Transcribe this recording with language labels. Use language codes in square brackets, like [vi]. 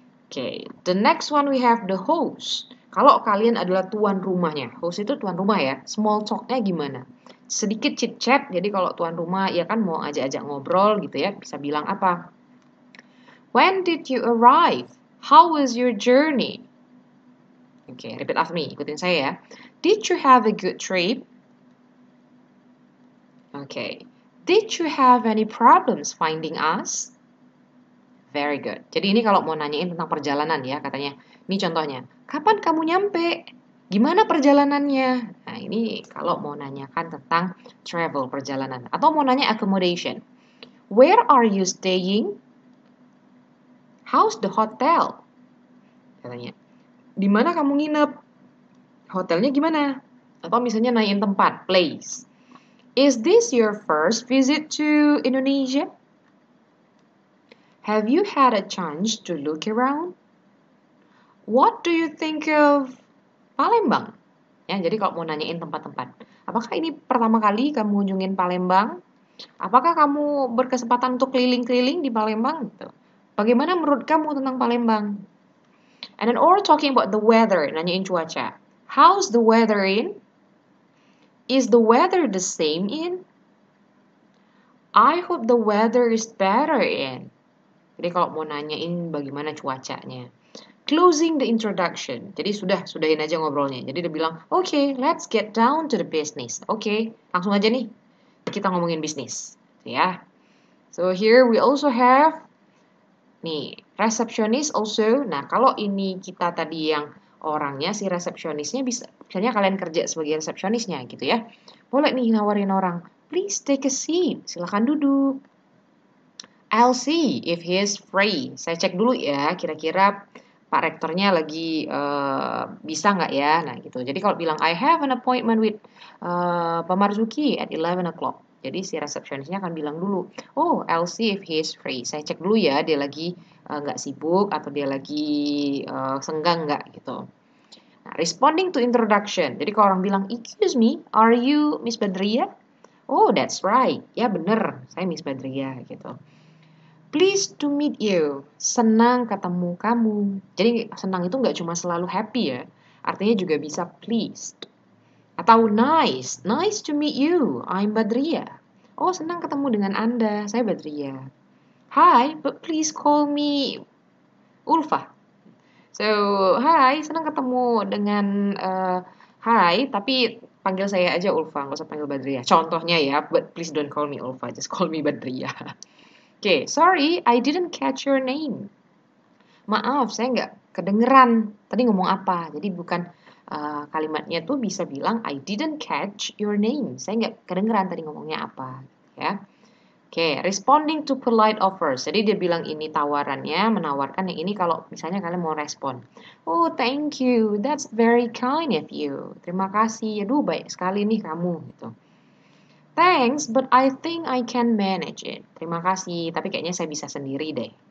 [en] Okay, the next one we have the host. [id] Kalau kalian adalah tuan rumahnya, host itu tuan rumah ya, small talk-nya gimana? Sedikit chit-chat, jadi kalau tuan rumah ya kan mau ajak-ajak ngobrol gitu ya, bisa bilang apa? [en] When did you arrive? How was your journey? Okay, repeat after me, [id] ikutin saya ya. [en] Did you have a good trip? Okay. Did you have any problems finding us? Very good. [id] Jadi ini kalau mau nanyain tentang perjalanan ya, katanya. Ini contohnya. Kapan kamu nyampe? Gimana perjalanannya? Nah, ini kalau mau nanyakan tentang travel, perjalanan. Atau mau nanya [en] accommodation. Where are you staying? How's the hotel? [id] Katanya. Di mana kamu nginep? Hotelnya gimana? Atau misalnya nanyain tempat, place. [en] Is this your first visit to Indonesia? Have you had a chance to look around? What do you think of Palembang? [id] Ya, jadi kalau mau nanyain tempat-tempat, apakah ini pertama kali kamu kunjungin Palembang? Apakah kamu berkesempatan untuk keliling-keliling di Palembang? Gitu. Bagaimana menurut kamu tentang Palembang? [en] And then or talking about the weather, [id] nanyain cuaca. [en] How's the weather in? Is the weather the same in? I hope the weather is better in. [id] Jadi kalau mau nanyain bagaimana cuacanya. [en] Closing the introduction. [id] Jadi sudahin aja ngobrolnya. Jadi dia bilang, okay, [en] let's get down to the business. [id] Okay, langsung aja nih. Kita ngomongin bisnis. Ya. [en] So here we also have nih, receptionist also. [id] Nah, kalau ini kita tadi yang orangnya, si resepsionisnya bisa, misalnya kalian kerja sebagai resepsionisnya gitu ya. Boleh nih nawarin orang, [en] please take a seat. [id] Silakan duduk. [en] I'll see if he is free. [id] Saya cek dulu ya, kira-kira Pak Rektornya lagi bisa nggak ya? Nah gitu. Jadi kalau bilang [en] I have an appointment with Pak Marzuki at 11 o'clock. [id] Jadi si resepsionisnya akan bilang dulu, oh [en] I'll see if he is free. [id] Saya cek dulu ya, dia lagi nggak sibuk atau dia lagi senggang nggak gitu. [en] Nah, responding to introduction. [id] Jadi kalau orang bilang, [en] excuse me, are you Miss Badria? Oh that's right. [id] Ya bener, saya Miss Badria gitu. [en] Pleased to meet you. [id] Senang ketemu kamu. Jadi senang itu nggak cuma selalu happy ya. Artinya juga bisa pleased. [en] Atau nice. Nice to meet you. I'm Badria. [id] Oh senang ketemu dengan Anda. Saya Badria. [en] Hi, but please call me Ulfa. [id] So, hi, senang ketemu dengan hi, tapi panggil saya aja Ulfa, nggak usah panggil Badria. Contohnya ya, [en] but please don't call me Ulfa, just call me Badria. Okay, sorry, I didn't catch your name. [id] Maaf, saya nggak kedengeran. Tadi ngomong apa? Jadi bukan kalimatnya tuh bisa bilang [en] I didn't catch your name. [id] Saya nggak kedengeran tadi ngomongnya apa. Ya. [en] Oke, responding to polite offers. [id] Jadi dia bilang ini tawarannya, menawarkan yang ini kalau misalnya kalian mau respon. [en] Oh, thank you. That's very kind of you. [id] Terima kasih. Aduh, baik sekali nih kamu. Gitu. [en] Thanks, but I think I can manage it. [id] Terima kasih, tapi kayaknya saya bisa sendiri deh.